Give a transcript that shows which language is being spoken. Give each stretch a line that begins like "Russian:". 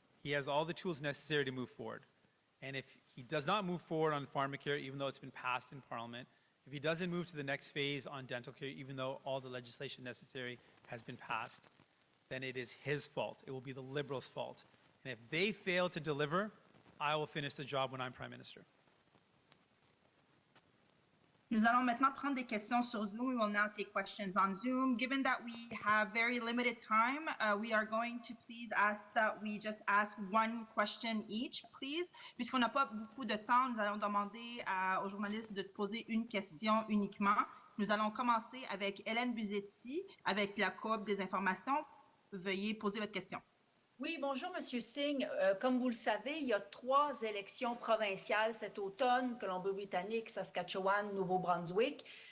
English: He has all the tools necessary to move forward. And if he does not move forward on PharmaCare, even though it's been passed in Parliament, if he doesn't move to the next phase on dental care, even though all the legislation necessary has been passed, then it is his fault. It will be the Liberals' fault. And if they fail to deliver, I will finish the job when I'm Prime Minister.
French: Nous allons maintenant prendre des questions sur Zoom.
English: We will now take questions on Zoom. Given that we have very limited time, we are going to please ask that we just ask one question each, please.
French: Puisqu'on n'a pas beaucoup de temps, nous allons demander aux journalistes de poser une question uniquement. Nous allons commencer avec Hélène Buzetti, avec la Coop des informations. Veuillez poser votre question. Oui, bonjour, Monsieur Singh. Comme vous le savez, il y a 3 élections provinciales cet automne, Colombie-Britannique, Saskatchewan, Nouveau-Brunswick.